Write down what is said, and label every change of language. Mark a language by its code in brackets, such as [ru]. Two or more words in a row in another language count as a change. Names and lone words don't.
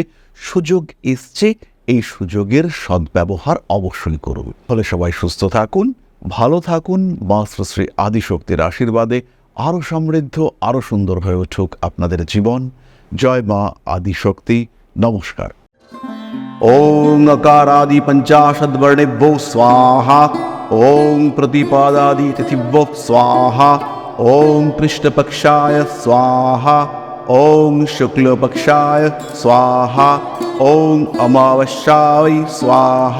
[bn] সুযোগ এসছে, এই সুযোগের সদ্ব্যবহার অবশ্যই করুন। ফলে সবাই সুস্থ থাকুন, ভালো থাকুন। মা শ্রী আদিশক্তির আশীর্বাদে আরও সমৃদ্ধ, আরও সুন্দর হয়ে উঠুক আপনাদের জীবন। জয় মা আদিশক্তি। নমস্কার। [sa] ওং अकारादि पंचाशद्वर्णेभ्यो स्वाहा। ओं प्रतिपादादि तिथिभ्यो स्वाहा। ओं कृष्णपक्षाय स्वाहा। ओं शुक्लपक्षाय स्वाहा। ओं अमावस्याय स्वाहा।